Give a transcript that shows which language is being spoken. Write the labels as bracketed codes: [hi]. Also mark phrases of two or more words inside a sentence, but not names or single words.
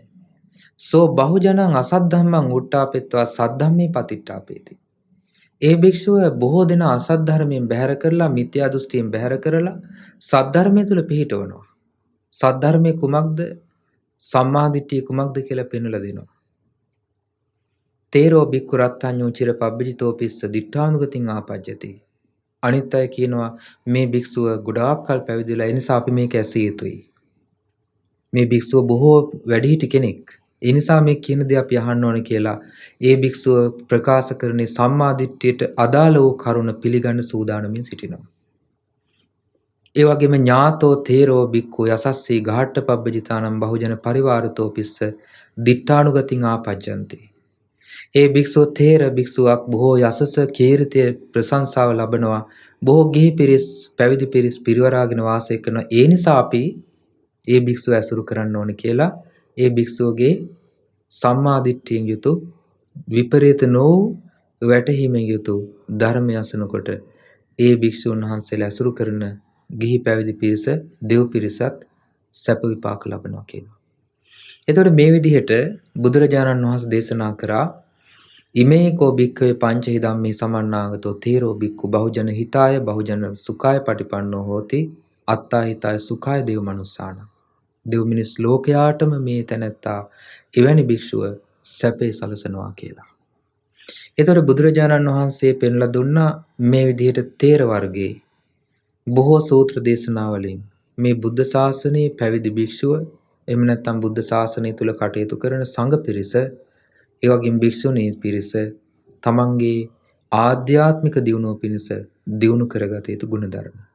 [pi] සෝ බහුජනං අසද්ධම්මං උට්ඨාපෙත්වා සද්ධම්මේ පතිට්ඨාපේති. [si] ඒ භික්ෂුව බොහෝ දෙනා අසත් ධර්මයෙන් බැහැර කරලා, මිත්‍යා දෘෂ්ටියෙන් බැහැර කරලා සද්ධර්මයේ තුල පිහිටවනවා. සද්ධර්මයේ කුමක්ද? සම්මා දිට්ඨිය කුමක්ද කියලා පෙන්වලා දෙනවා. [pi] තේරෝ භික්ඛු රත්ත්‍ඤ්ඤෝ චිර පබ්බජිතෝ පිස්ස දිඨානුගතින් ආපජ්ජති. [si] අනිත් අය කියනවා මේ භික්ෂුව ගොඩාක් කල් පැවිදිලා, ඒ නිසා අපි මේක ඇසිය යුතුයි. මේ භික්ෂුව බොහෝ වැඩිහිටි කෙනෙක්. ඒ නිසා මේ කියන දේ අපි අහන්න ඕනේ කියලා ඒ භික්ෂුව ප්‍රකාශ කරන්නේ සම්මා දිට්ඨියට අදාළ වූ කරුණ පිළිගන්න සූදානමින් සිටිනවා. [pi] ඒ වගේම ඥාතෝ තේරෝ භික්ඛු යසස්සී ඝාට්ටපබ්බජිතානම් බහුජන පරිවාරතෝ පිස්ස දිට්ඨානුගතින් ආපජ්ජන්ති. [si] ඒ භික්ෂුව තේර භික්ෂුවක් බොහෝ යසස කීර්තිය ප්‍රශංසාව ලබනවා. බොහෝ ගිහි පිරිස් පැවිදි පිරිස් පිරිවරාගෙන වාසය කරන ඒ නිසා අපි ඒ භික්ෂුව ඇසුරු කරන්න ඕනේ කියලා ඒ භික්ෂුවගේ සම්මා දිට්ඨියෙන් යුතු විපරීත නො වැටහීමෙන් යුතු ධර්මය අසනකොට ඒ භික්ෂුන් වහන්සේලා ඇසුරු කරන ගිහි පැවිදි පිරිස දෙව් පිරිසත් සැප විපාක ලබනවා කියනවා. එතකොට මේ විදිහට බුදුරජාණන් වහන්සේ දේශනා කරා [pi] ඉමේකෝ භික්ඛවේ පංචහි ධම්මේ සමන්නාගතෝ තේරෝ භික්ඛු බහුජන හිතාය බහුජන සුඛාය පටිපන්නෝ හෝති අත්තා හිතාය සුඛාය දේව මනුස්සාන. [si] දෙව් මිනිස් ලෝකයාටම මේ තැනැත්තා එවැනි භික්ෂුව සැපේ සලසනවා කියලා. එතකොට බුදුරජාණන් වහන්සේ පෙන්ලා දුන්නා මේ විදිහට තේර වර්ගයේ බොහෝ සූත්‍ර දේශනාවලින් මේ බුද්ධ ශාසනයේ පැවිදි භික්ෂුව එහෙම නැත්නම් බුද්ධ ශාසනය තුල කටයුතු කරන සංඝ පිරිස ඒ වගේම භික්ෂුණී පිරිස තමන්ගේ ආධ්‍යාත්මික දියුණුව පිණිස දියුණු කරගත යුතු ගුණධර්ම.